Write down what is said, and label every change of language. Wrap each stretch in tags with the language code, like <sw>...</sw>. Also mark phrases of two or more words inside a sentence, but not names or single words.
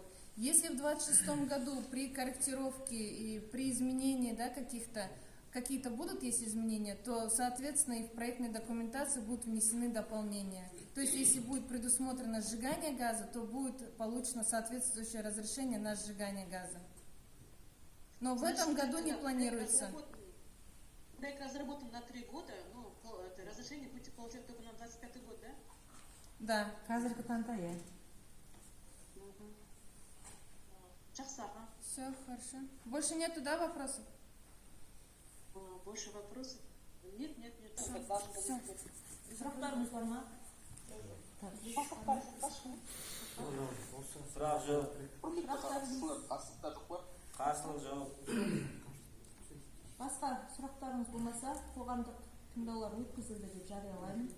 <ru>Если в 26-м году при корректировке и при изменении, да, какие-то будут есть изменения, то, соответственно, и в проектной документации будут внесены дополнения. То есть, если будет предусмотрено сжигание газа, то будет получено соответствующее разрешение на сжигание газа. Но в этом году не планируется. Проект разработан на 3 года, но разрешение будете получать только на 25-й год, да? Да.</ru> <kk>Қазіргі таңда, иә. Жақсы, ага.</kk> <ru>Все, хорошо. Больше нету, да, вопросов? Больше вопросов? Нет. Все.</ru> <kk>Сұрақтарыңыз бар ма? Сұрақ жоқ. Сұрақтарыңыз Қарсылық жоқ. басқа сұрақтарыңыз болмаса қоғамдық тыңдаулар өткізілді деп жариялаймын.</kk>